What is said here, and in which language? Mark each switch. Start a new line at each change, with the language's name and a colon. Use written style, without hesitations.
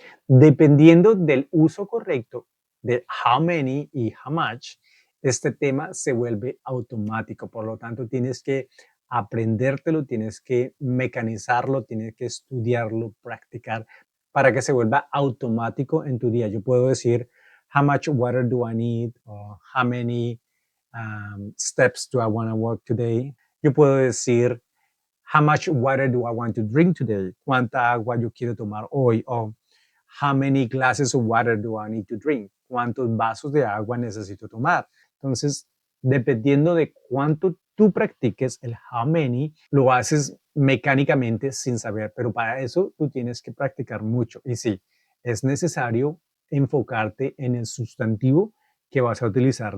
Spanish: Dependiendo del uso correcto de how many y how much, este tema se vuelve automático. Por lo tanto, tienes que aprendértelo, tienes que mecanizarlo, tienes que estudiarlo, practicar para que se vuelva automático en tu día. Yo puedo decir,
English: how much water do I need? O how many steps do I want to walk today?
Spanish: Yo puedo decir,
English: how much water do I want to drink today?
Spanish: ¿Cuánta agua yo quiero tomar hoy?
English: O how many glasses of water do I need to drink?
Spanish: ¿Cuántos vasos de agua necesito tomar? Entonces, dependiendo de cuánto tú practiques el
English: how many,
Spanish: lo haces mecánicamente sin saber, pero para eso tú tienes que practicar mucho. Y sí, es necesario enfocarte en el sustantivo que vas a utilizar.